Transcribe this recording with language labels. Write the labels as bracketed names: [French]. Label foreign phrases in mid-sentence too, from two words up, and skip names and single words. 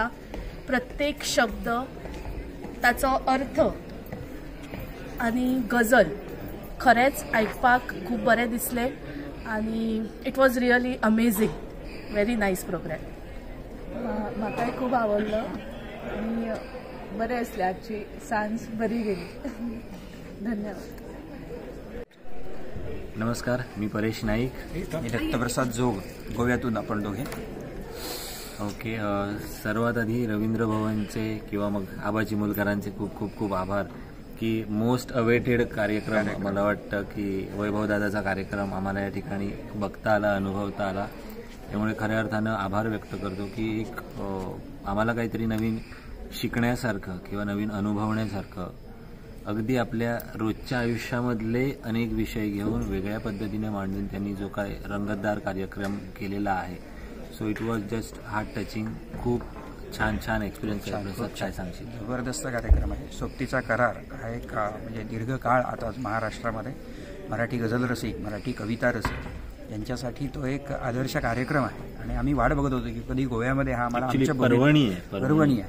[Konkani] प्रत्येक शब्द ताचो अर्थ आनी गजल खरेंच आयकपाक खूब बरें दिसलें आनी [English] it was really amazing. very nice program. [Konkani] म्हाकाय खूब आवडलो आनी बरें आसलें. आजची सांज बरी गेली. धन्यवाद. [Marathi] नमस्कार, मी परेश नाईक. मी दत्तप्रसाद जोग, गोव्यातून आपण दोघे. ओके, सर्वात आधी रवींद्र भवनचे किंवा मग आबा चिमुलकरांचे खूप खूप खूप आभार की [English] most awaited [Marathi] कार्यक्रम मला वाटतं की वैभवदादाचा कार्यक्रम आम्हाला या ठिकाणी बघता आला, अनुभवता आला. त्यामुळे खऱ्या अर्थानं आभार व्यक्त करतो की एक आम्हाला काहीतरी नवीन शिकण्यासारखं किंवा नवीन अनुभवण्यासारखं अगदी आपल्या रोजच्या आयुष्यामधले अनेक विषय घेऊन वेगळ्या पद्धतीने मांडून त्यांनी जो काय रंगतदार कार्यक्रम केलेला आहे. [English] so it was just heart touching. [Marathi] खूप छान छान एक्सपिरियन्स आहे. काय सांगशील? जबरदस्त कार्यक्रम आहे. सोबतीचा करार हा एक म्हणजे दीर्घकाळ आता महाराष्ट्रामध्ये मराठी गझल रसिक, मराठी कविता रसिक यांच्यासाठी तो एक आदर्श कार्यक्रम आहे आणि आम्ही वाट बघत होतो की कधी गोव्यामध्ये हा आम्हाला आमच्या पर्वणी आहे.